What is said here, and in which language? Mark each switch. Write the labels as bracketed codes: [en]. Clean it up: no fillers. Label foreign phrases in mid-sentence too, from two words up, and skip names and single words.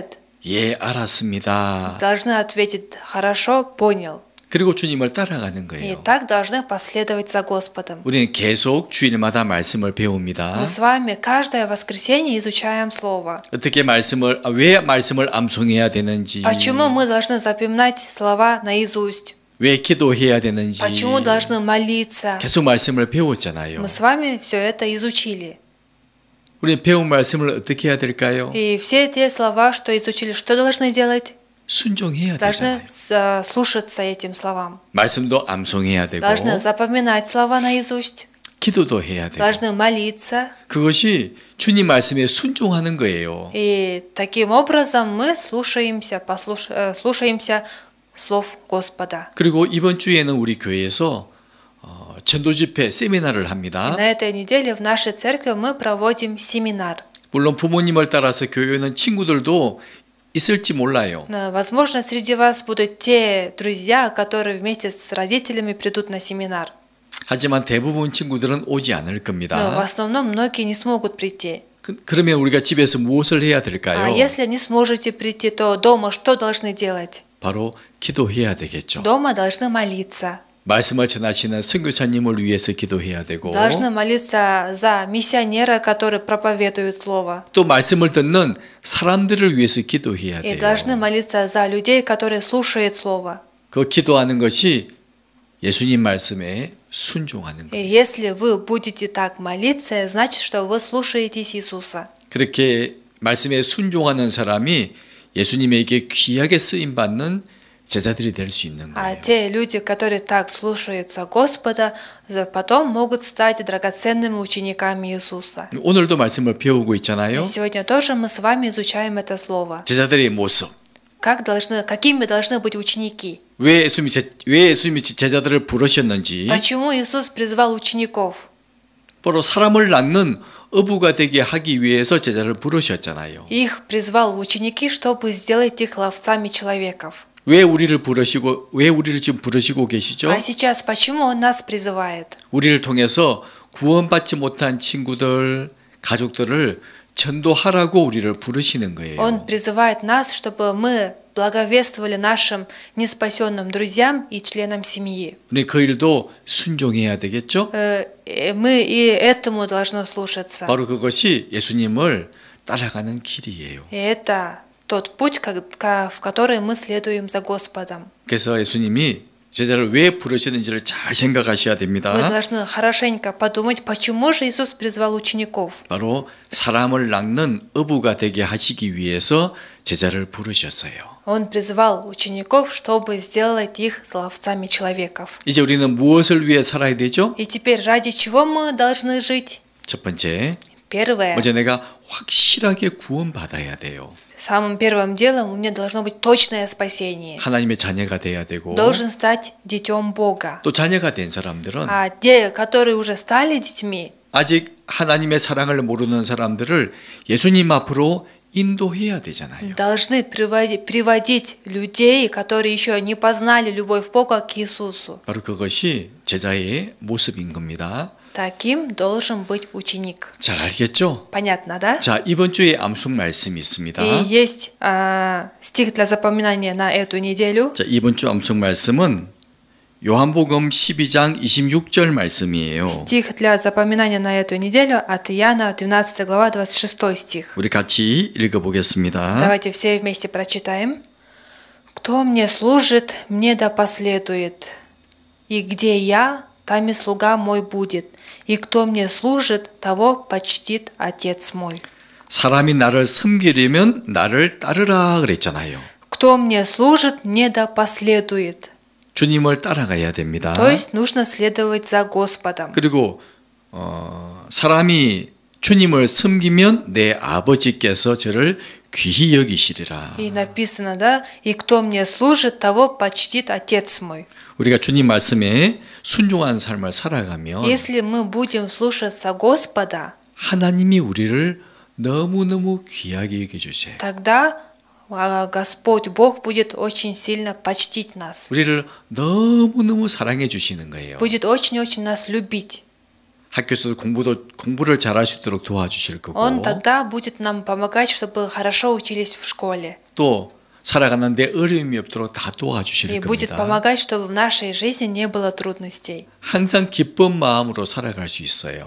[ko] 예, 알았습니다. [ru] должны ответить «хорошо, понял». [ko] 그리고 주님을 따라가는 [ru] И [ko] 거예요. [ru] так должны последовать за Господом. [ko] 우리는 계속 주일마다 말씀을 [ru] Мы [ko] 배웁니다. [ru] с вами каждое воскресенье изучаем Слово. [ko] 어떻게 왜 말씀을 암송해야 되는지, [ru] Почему мы должны запоминать слова наизусть? [ko] 왜 기도해야 되는지 [ru] Почему должны молиться? [ko] 계속 말씀을 배웠잖아요. [ru] Мы с вами все это изучили. [ko] 우리는 배운 말씀을 어떻게 해야 될까요? [ru] И все те слова, что изучили, что должны делать? [ko] 순종해야 [ru] Должны [ko] 되잖아요. [ru] слушаться этим словам. [ko] 말씀도 암송해야 되고 [ru] Должны запоминать слова наизусть. [ko] 기도도 해야 되고 [ru] Должны молиться. [ko] 그것이 주님 말씀에 순종하는 거예요. [ru] И таким образом мы слушаемся слов Господа. [ko] 그리고 이번 주에는 우리 교회에서 전도 집회 세미나를 [ru] И [ko] 합니다. [ru] на этой неделе в нашей церкви мы проводим семинар. [ko] 물론 부모님을 따라서 교회는 친구들도 있을지 몰라요. [ru] Возможно, среди вас будут те друзья, которые вместе с родителями придут на семинар. [ko] 하지만 대부분 친구들은 오지 않을 [ru] Но в [ko] 겁니다. [ru] основном многие не смогут прийти. [ko] 그러면 우리가 집에서 무엇을 해야 [ru] А [ko] 될까요? [ru] если не сможете прийти, то дома что должны делать? [ko] 바로 기도해야 되겠죠. [ru] Дома должны молиться. [ko] 말씀을 전하시는 선교사님을 위해서 기도해야 되고 [ru] Должны молиться за миссионера, который проповедует Слово. [ko] 또 말씀을 듣는 사람들을 위해서 기도해야 [ru] И [ko] 돼요. [ru] должны молиться за людей, которые слушают Слово. [ko] 그 기도하는 것이 예수님 말씀에 순종하는 [ru] И [ko] 거예요. [ru] если вы будете так молиться, значит, что вы слушаетесь Иисуса. [ko] 그렇게 말씀에 순종하는 사람이 예수님에게 귀하게 쓰임 받는 제자들이 될 수 있는 [ru] А [ko] 거예요. [ru] те люди, которые так слушаются Господа, потом могут стать драгоценными учениками Иисуса. [ko] 오늘도 말씀을 배우고 [ru] И [ko] 있잖아요. [ru] сегодня тоже мы с вами изучаем это слово. [ko] 제자들의 모습. [ru] Какими должны быть ученики? [ko] 왜 예수님이 제자들을 부르셨는지 [ru] Почему Иисус призвал учеников? [ko] 바로 사람을 낳는 어부가 되게 하기 위해서 제자를 부르셨잖아요. [ru] Их призвал в ученики, чтобы сделать их ловцами человеков. [ko] 왜 우리를 지금 부르시고 계시죠? [ru] А сейчас почему Он нас призывает? [ko] 우리를 통해서 구원받지 못한 친구들, 가족들을 전도하라고 우리를 부르시는 거예요. [ru] Он призывает нас, чтобы мы благовествовали нашим неспасенным друзьям и членам семьи. [ko] 우리 그 일도 순종해야 되겠죠? [ru] Мы и этому должны слушаться. [ko] 바로 그것이 예수님을 따라가는 길이에요. [ru] И это тот путь, в который мы следуем за Господом. [ko] 그래서 예수님이 제자를 왜 부르시는지를 잘 생각하셔야 [ru] Вы [ko] 됩니다. [ru] должны хорошенько подумать, почему же Иисус призвал учеников. [ko] 바로 사람을 낚는 어부가 되게 하시기 위해서 제자를 부르셨어요. [ru] Он призвал учеников, чтобы сделать их ловцами человеков. [ko] 이제 우리는 무엇을 위해 살아야 되죠? [ru] И теперь ради чего мы должны жить? [ko] 첫 번째, [ru] Первое. [ko] 먼저 내가 확실하게 구원받아야 돼요. [ru] Самым первым делом у меня должно быть точное спасение. [ko] 하나님의 자녀가 돼야 되고 [ru] Должен стать детем Бога. [ko] 또 자녀가 된 사람들은 [ru] А те, которые уже стали детьми, [ko] 아직 하나님의 사랑을 모르는 사람들을 예수님 앞으로 인도해야 되잖아요. [ru] должны приводить людей, которые еще не познали любовь Бога, к Иисусу. [ko] 바로 그것이 제자의 모습인 겁니다. [ru] Таким должен быть ученик. [ko] 잘 알겠죠? [ru] Понятно, да? [ko] 자, 이번 주에 암송 말씀이 있습니다. [ru] И есть стих для запоминания на эту неделю. [ko] 자, 이번 주 암송 말씀은 요한복음 12장 26절 말씀이에요. [ru] Стих для запоминания на эту неделю от Иоанна, 12 глава, 26 стих. [ko] 우리 같이 읽어보겠습니다. [ru] Давайте все вместе прочитаем. «Кто мне служит, мне да последует, и где я, там и слуга мой будет, и кто мне служит, того почтит Отец мой». [ko] 사람이 나를 섬기려면 나를 따르라 그랬잖아요. [ru] «Кто мне служит, мне да последует». [ko] 주님을 따라가야 됩니다. [ru] То есть нужно следовать за Господом. [ko] 그리고 사람이 주님을 섬기면 내 아버지께서 저를 귀히 여기시리라. [ru] И написано, да, «И кто мне служит, того почтит Отец мой». [ko] 우리가 주님 말씀에 순종한 삶을 살아가면 [ru] Если мы будем слушаться Господа, [ko] 하나님이 우리를 너무너무 귀하게 여겨주세요. [ru] тогда Господь Бог будет очень сильно почтить нас, [ko] 우리를 너무너무 사랑해 주시는 거예요. [ru] будет очень-очень нас любить. [ko] 학교에서 공부를 잘할 수 있도록 도와주실 거고 [ru] Он тогда будет нам помогать, чтобы хорошо учились в школе. [ko] 또 살아가는데 어려움이 없도록 다 [ru] и [ko] 도와주실 [ru] будет [ko] 겁니다. [ru] помогать, чтобы в нашей жизни не было трудностей. [ko] 항상 기쁜 마음으로 살아갈 수 있어요.